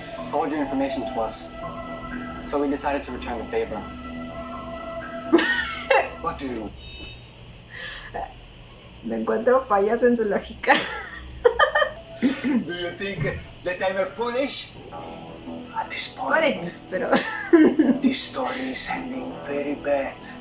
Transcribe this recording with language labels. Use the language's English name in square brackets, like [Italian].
[English] Sold your information to us. So we decided to return the favor. What do you... [Spanish] Me encuentro fallas en su lógica. [English] Do you think that I'm a foolish? At this point, [Spanish] Pareces, pero... [English] this story is ending very bad.